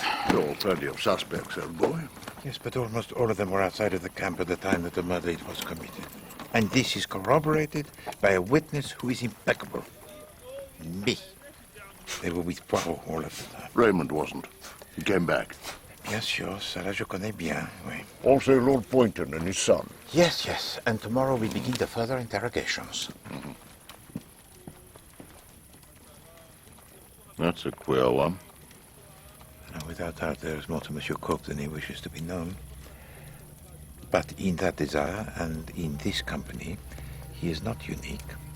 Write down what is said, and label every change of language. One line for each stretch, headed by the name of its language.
English: There are plenty of suspects, old boy. Yes, but almost all of them were outside of the camp at the time that the murder was committed. And this is corroborated by a witness who is impeccable. Me. They were with Poirot all of the time. Raymond wasn't. He came back.
French: Bien sûr, ça là je connais bien, oui.
English: Also Lord Poynton and his son. Yes, yes. And tomorrow we begin the further interrogations. Mm-hmm. That's a queer one. Now, without doubt, there is more to Monsieur Coke than he wishes to be known. But in that desire and in this company, he is not unique.